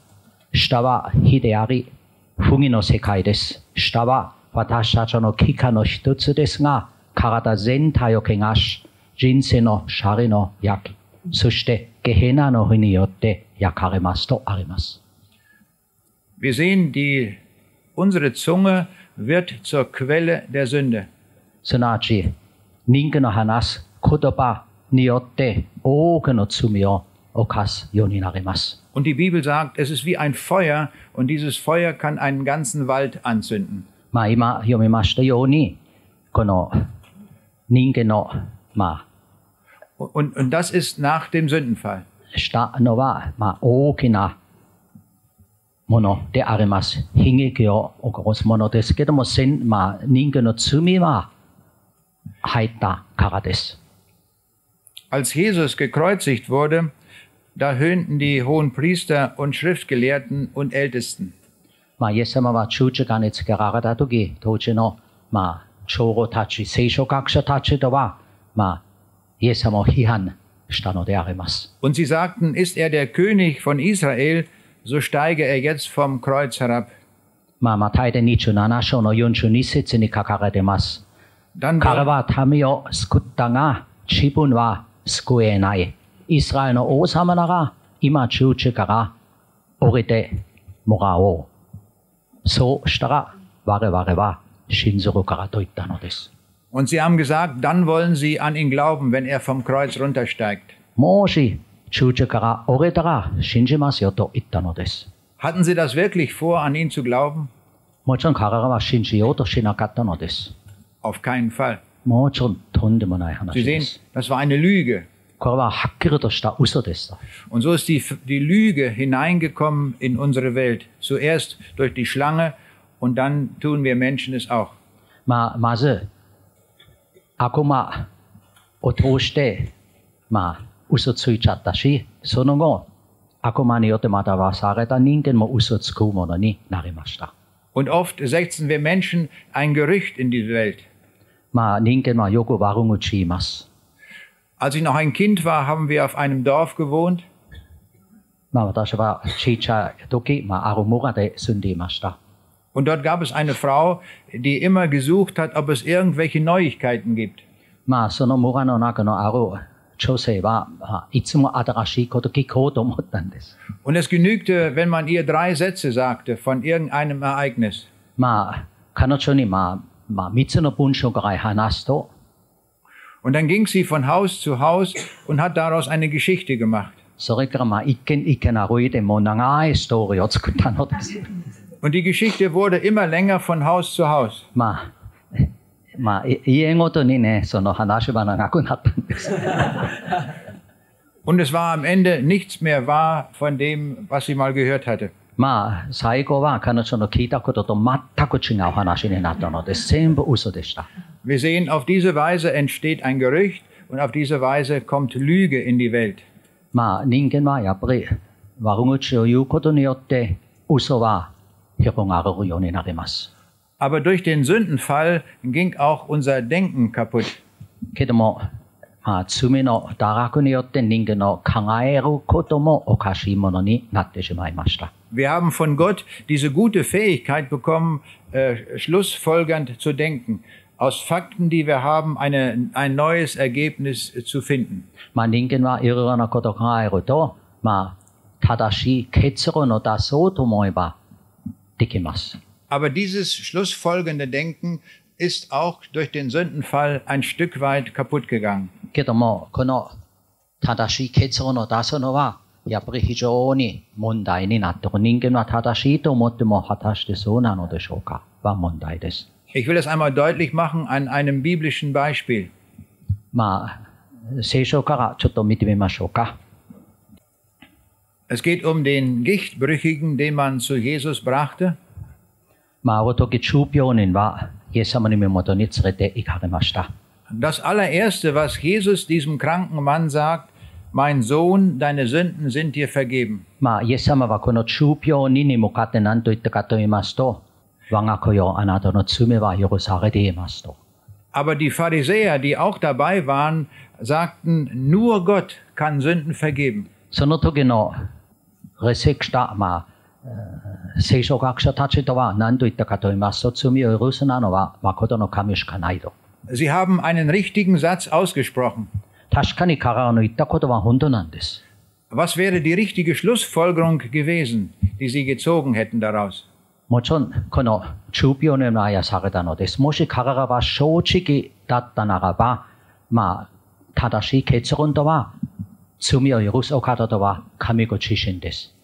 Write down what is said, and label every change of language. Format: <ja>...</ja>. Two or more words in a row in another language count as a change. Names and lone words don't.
<ja>舌は火であり、不義の世界です。舌は私たちの器官の一つですが、体全体を汚し、人生のシャリの焼き、そしてゲヘナの火によって焼かれますとあります。</ja> <de>Wir sehen, unsere Zunge wird zur Quelle der Sünde.</de> <ja>すなわち、人間の話す言葉によって多くの罪を犯すようになります。</ja> <de>Und die Bibel sagt, es ist wie ein Feuer und dieses Feuer kann einen ganzen Wald anzünden.</de> <ja>今読みましたように、この人間の</ja> <de>Und das ist nach dem Sündenfall.</de> <ja>したのは大きなものであります。悲劇を起こすものですけども、人間の罪は入ったからです。</ja> <de>Als Jesus gekreuzigt wurde, da höhnten die Hohenpriester und Schriftgelehrten und Ältesten.</de> <ja>イエス様は十字架につけられたとき、当時の長老たち、聖書学者たちとは、イエス様を批判したのであります。</ja> <de>Und sie sagten, ist er der König von Israel, so steige er jetzt vom Kreuz herab.</de> <ja>マタイで27章の42節に書かれています。彼は民を救ったが、自分は救えない。イスラエルの王様なら、今十字架から降りてもらおう。そうしたら、我々は信ずるからと言ったのです。</ja> <de>Und sie haben gesagt, dann wollen sie an ihn glauben, wenn er vom Kreuz runtersteigt.</de> <ja>もし十字架から降りたら信じますよと言ったのです。</ja> <de>Hatten sie das wirklich vor, an ihn zu glauben?</de> <ja>もちろん彼らは信じようとしなかったのです。</ja> <de>Auf keinen Fall.</de> <ja>もちろんとんでもない</ja> <de>Sie</de> <ja>話で</ja> <de>sehen,</de> <ja>す。</ja> <de>das war eine Lüge.</de> <ja>これははっきりとした嘘でした。</ja> <de>Und so ist die Lüge hineingekommen in unsere Welt. Zuerst durch die Schlange und dann tun wir Menschen es auch.</de> <ja>まず悪魔を通して嘘ついちゃったし、その後悪魔によって惑わされた人間も嘘つくものになりました。</ja> <de>Und oft setzen wir Menschen ein Gerücht in diese Welt.</de> <ja>人間はよく悪口言います。</ja> <de>Als ich noch ein Kind war, haben wir auf einem Dorf gewohnt.</de> <ja>私は小さい時、ある村で住んでいました。</ja> <de>Und dort gab es eine Frau, die immer gesucht hat, ob es irgendwelche Neuigkeiten gibt.</de> <ja>その村の中のある女性はいつも新しいこと聞こうと思ったんです。</ja> <de>Und es genügte, wenn man ihr 3 Sätze sagte von irgendeinem Ereignis.</de> <ja>彼女に3つの文章ぐらい話すと、</ja> <de>Und dann ging sie von Haus zu Haus und hat daraus eine Geschichte gemacht.</de> <ja>それから一軒一軒歩いてもう長いストーリーを作ったのです。</ja> <de>Und die Geschichte wurde immer länger von Haus zu Haus.</de> <ja>家ごとにね、その話は長くなったんです。</ja> <de>Und es war am Ende nichts mehr wahr von dem, was sie mal gehört hatte.</de> <ja>まあ、最後は彼女の聞いたことと全く違う話になったので、全部嘘でした。</ja> <de>Wir sehen, auf diese Weise entsteht ein Gerücht und auf diese Weise kommt Lüge in die Welt.</de> <ja>まあ、人間はやっぱり悪口を言うことによって嘘は広がるようになります。</ja> <de>Aber durch den Sündenfall ging auch unser Denken kaputt.</de> <ja>けども、まあ、罪の堕落によって人間の考えることもおかしいものになってしまいました。</ja> <de>Wir haben von Gott diese gute Fähigkeit bekommen, schlussfolgernd zu denken. Aus Fakten, die wir haben, ein neues Ergebnis zu finden.</de> <ja>まあ、人間はいろいろなことを考えると、まあ、正しい結論を出そうと思えばできます。</ja> <de>Aber dieses schlussfolgende Denken ist auch durch den Sündenfall ein Stück weit kaputt gegangen.</de> <ja>けども、この正しい結論を出すのは、やっぱり非常に問題になっている。人間は正しいと思っても果たしてそうなのでしょうかは問題です。</ja> <de>Ich will das einmal deutlich machen an einem biblischen Beispiel.</de> <ja>まあ、聖書からちょっと見てみましょうか。</ja> <de>Es geht um den Gichtbrüchigen, den man zu Jesus brachte.</de> <ja>まあ、ある時、中病人はイエス様の身元に連れて行かれました。</ja> <de>Das allererste, was Jesus diesem kranken Mann sagt, mein Sohn, deine Sünden sind dir vergeben.</de> <ja>まあ、イエス様はこの中病人に向かって何と言ったかと言いますと、我が子よ、あなたの罪は許されていますと。</ja> <de>Aber die Pharisäer, die auch dabei waren, sagten, nur Gott kann Sünden vergeben.</de> <ja>その時の列席した、まあ、聖書学者たちとは何と言ったかと言いますと、罪を許すなのは誠の神しかないと。</ja> <de>Sie haben einen richtigen Satz ausgesprochen.</de> <ja>確かに彼らの言ったことは本当なんです。</ja> <de>Was wäre die richtige Schlussfolgerung gewesen, die sie gezogen hätten daraus?</de> <ja>もちろん、この中病人のあやされたのです。もし彼らは正直だったならば、まあ、正しい結論とは、罪を許すお方とは神ご自身です。</ja>